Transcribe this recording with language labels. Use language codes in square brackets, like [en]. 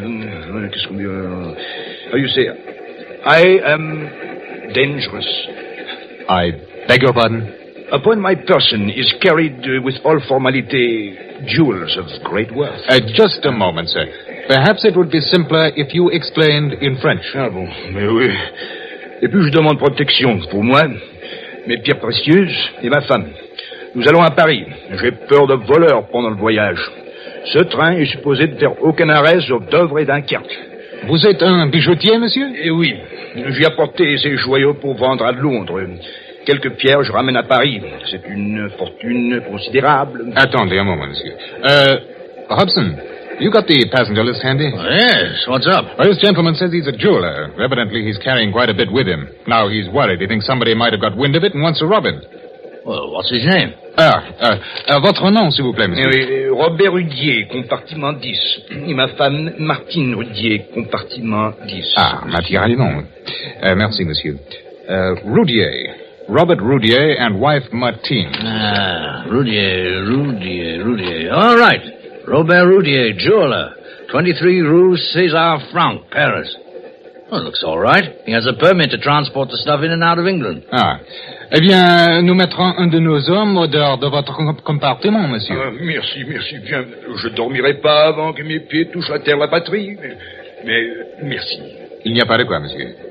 [en] How you say? I am dangerous. I beg your pardon? Upon my person is carried, with all formality, jewels of great worth. Just a moment, sir. Perhaps it would be simpler if you explained in French. [fr] Ah, bon, mais oui. Et puis je demande protection pour moi, mes pierres précieuses et ma femme. Nous allons à Paris. J'ai peur de voleurs pendant le voyage. Ce train est supposé de faire aucun arrêt sur Dovre et Dunkerque. Vous êtes un bijoutier, monsieur? Eh oui. J'ai apporté ces joyaux pour vendre à Londres. Quelques pierres, je ramène à Paris. C'est une fortune considérable. Attendez un moment, monsieur. [en] Hobson, you got the passenger list handy? Oh, yes, what's up? Well, this gentleman says he's a jeweler. Evidently, he's carrying quite a bit with him. Now he's worried. He thinks somebody might have got wind of it and wants to rob him. Well, what's his name? [fr] Votre nom, s'il vous plaît, monsieur. Robert Rudier, compartiment 10. Et ma femme, Martine Rudier, compartiment 10. Ah, naturellement. Merci, monsieur. Rudier. [en] Robert Rudier and wife Martine. Ah, Rudier. All right. Robert Rudier, jeweler. 23 Rue César Franck, Paris. Well, it looks all right. He has a permit to transport the stuff in and out of England. Ah. [fr] Eh bien, nous mettrons un de nos hommes au dehors de votre compartiment, monsieur. Merci. Bien, je dormirai pas avant que mes pieds touchent à terre la patrie. Mais merci. Il n'y a pas de quoi, monsieur.